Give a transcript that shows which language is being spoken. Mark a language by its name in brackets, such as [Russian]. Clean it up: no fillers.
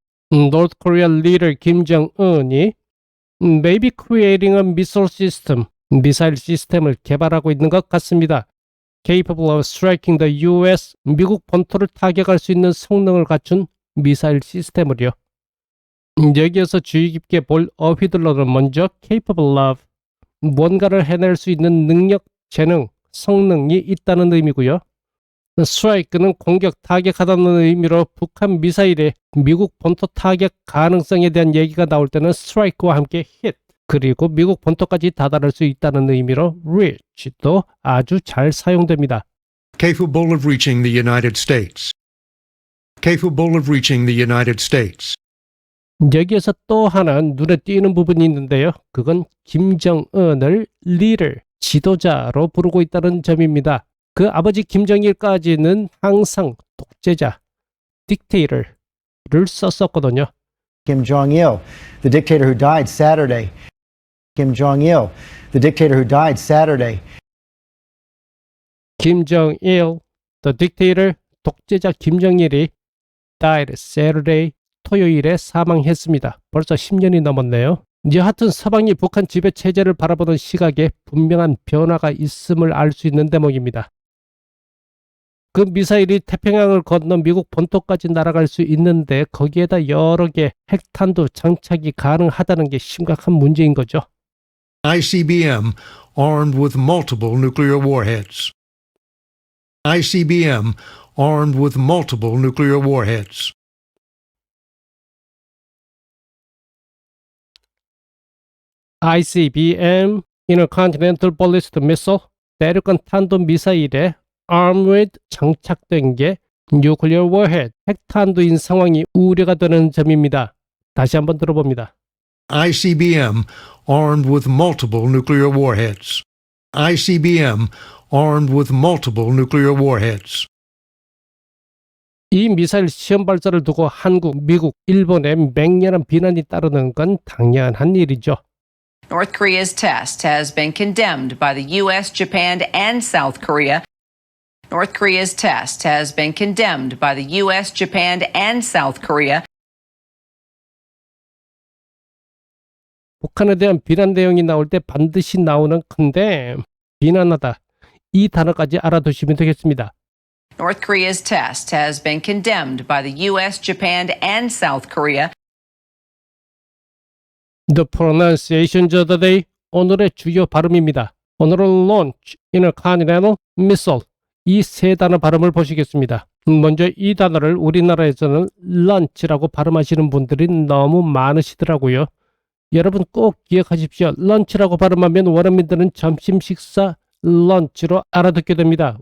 [English] North Korean leader Kim Jong-un이 may be creating a missile system, [Korean] 미사일 시스템을 개발하고 있는 것 같습니다. [English] Capable of striking the U.S. [Korean] 미국 본토를 타격할 수 있는 성능을 갖춘 미사일 시스템을요. 여기에서 주의 깊게 볼 어휘들로는 먼저 capable of, 뭔가를 해낼 수 있는 능력, 재능, 성능이 있다는 의미고요. strike는 공격, 타격하다는 의미로 북한 미사일의 미국 본토 타격 가능성에 대한 얘기가 나올 때는 strike와 함께 hit, 그리고 미국 본토까지 다다를 수 있다는 의미로 reach도 아주 잘 사용됩니다. [English] Capable of reaching the United States. Capable of reaching the United States. [Korean] 여기에서 또 하나 눈에 띄는 부분이 있는데요. 그건 김정은을 leader, 지도자로 부르고 있다는 점입니다. 그 아버지 김정일까지는 항상 독재자, dictator, 썼었거든요. [English] Kim Jong-il, the dictator who died Saturday. Kim Jong-il, the dictator who died Saturday. [Korean] 김정일, [English] the dictator, [Korean] 독재자 김정일이 [English] died Saturday, [Korean] 토요일에 사망했습니다. 벌써 10년이 넘었네요. 여하튼 서방이 북한 지배 체제를 바라보는 시각에 분명한 변화가 있음을 알 수 있는 대목입니다. 그 미사일이 태평양을 건너 미국 본토까지 날아갈 수 있는데 거기에다 여러 개 핵탄두 장착이 가능하다는 게 심각한 문제인 거죠. [English] ICBM armed with multiple nuclear warheads. ICBM armed with multiple nuclear warheads. [Korean] ICBM, [English] Intercontinental Ballistic Missile, [Korean] 대륙간 탄도 미사일에 [English] armed with [Korean] 장착된 게 [English] nuclear warhead, [Korean] 핵탄두인 상황이 우려가 되는 점입니다. 다시 한번 들어봅니다. [English] ICBM armed with multiple nuclear warheads. ICBM armed with multiple nuclear warheads. [Korean] 이 미사일 시험 발사를 두고 한국, 미국, 일본의 맹렬한 비난이 따르는 건 당연한 일이죠. [English] North Korea's test has been condemned by the U.S., Japan, and South Korea. North Korea's test has been condemned by the U.S., Japan, and South Korea. [Korean] 북한에 대한 비난 내용이 나올 때 반드시 나오는 condemn, 비난하다. 이 단어까지 알아두시면 되겠습니다. [English] North Korea's test has been condemned by the U.S., Japan, and South Korea. The pronunciations of the day. [Korean] 오늘의 주요 발음입니다. 오늘은 launch, intercontinental, missile 이 세 단어 발음을 보시겠습니다. 먼저 이 단어를 우리나라에서는 launch라고 발음하시는 분들이 너무 많으시더라고요. 여러분 꼭 기억하십시오. lunch라고 발음하면 원어민들은 점심 식사 lunch로 알아듣게 됩니다.